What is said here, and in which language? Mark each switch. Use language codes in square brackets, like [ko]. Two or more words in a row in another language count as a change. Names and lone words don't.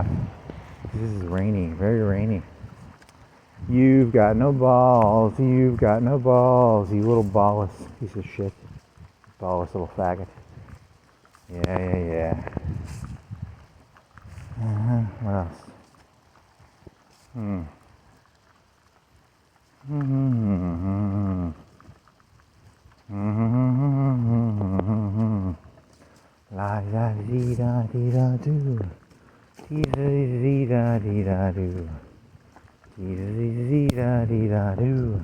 [en] This is rainy, very rainy. You've got no balls. You've got no balls. You little ballless piece of shit. Ballless little faggot. Yeah. What else? La da dee da dee da do. Dee da dee da dee da do. Dee da dee da dee da do.